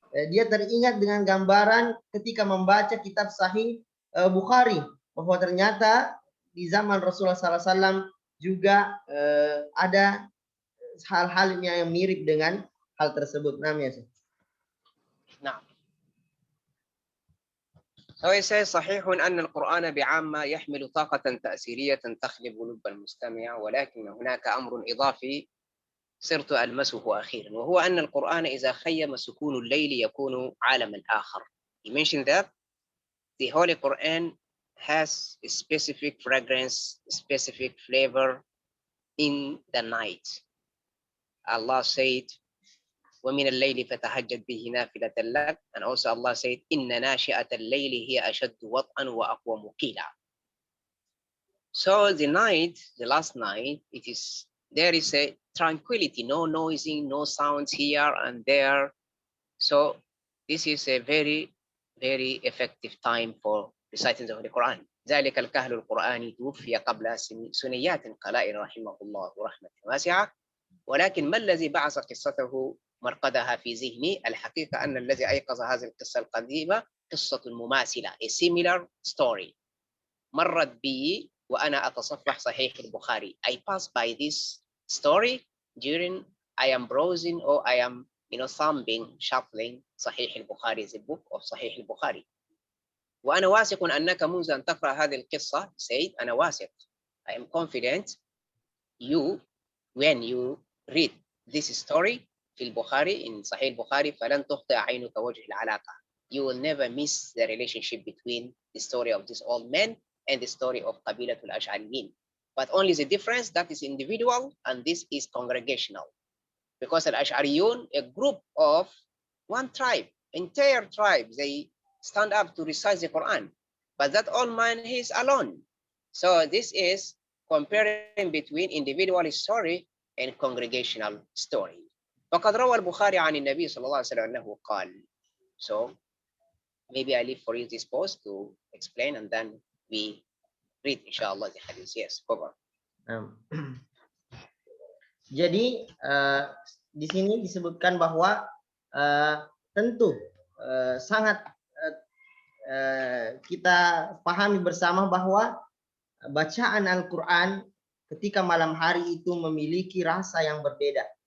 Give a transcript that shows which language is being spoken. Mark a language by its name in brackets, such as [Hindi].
[Indonesian] Dia teringat dengan gambaran ketika membaca kitab Sahih Bukhari, bahwa ternyata di zaman Rasulullah SAW juga ada hal-hal yang mirip dengan hal tersebut. Namanya. [Arabic] نعم. [English] So it says [Arabic] صحيح أن القرآن بعامة يحمل طاقة تأثيرية تخلب قلوب المستمع، ولكن هناك أمر إضافي صرت ألمسه أخيرا، وهو أن القرآن إذا خيم سكون الليل يكون عالما آخر. [English] He mentioned that the Holy Quran has a specific fragrance, specific flavor in the night. Allah said, [Arabic] وَمِنَ اللَّيْلِ فَتَهَجَّدْ بِهِ نَافِلَةً لَكَ. [English] And also Allah said, [Arabic] إِنَّ نَاشِئَةَ اللَّيْلِ هِيَ أَشَدُّ وَطْئًا وَأَقْوَمُ قِيلًا. [English] So the night, the last night, there is a tranquility, no noising, no sounds here and there. So this is a very, very effective time for reciting the Holy Quran. [Arabic] ذلك الكهل القرآني توفي قبل سنيات قلائل رحمه الله رحمة واسعة، ولكن ما الذي بعث قصته مرقدها في ذهني؟ الحقيقة أن الذي أيقظ هذه القصة القديمة قصة مماثلة، [English] a similar story [Arabic] مرت بي وأنا أتصفح صحيح البخاري. [English] I passed by this story during I am browsing or I am thumbing, shuffling صحيح البخاري, the book of صحيح البخاري. [Arabic] وأنا واثق أنك منذ أن تقرأ هذه القصة [English] said [Arabic] أنا واثق, [English] I am confident you when you read this story [Arabic] في البخاري [English] in [Arabic] صحيح البخاري فلن تخطئ عينك وجه العلاقة. [English] You will never miss the relationship between the story of this old man and the story of Qabilatul Ash'ariyin. But only the difference that is individual and this is congregational. Because Al-Ash'ariyun, a group of one tribe, entire tribe, they stand up to recite the Quran. But that old man, he is alone. So this is comparing between individual story and congregational story. [Arabic] فقد روى البخاري عن النبي صلى الله عليه وسلم أنه قال. [English] So maybe I leave for you this post to explain and then we read inshallah the hadith. Yes, over. [Indonesian] Jadi di sini disebutkan bahwa tentu sangat kita pahami bersama bahwa bacaan Al-Quran ketika malam hari itu memiliki rasa yang berbeda.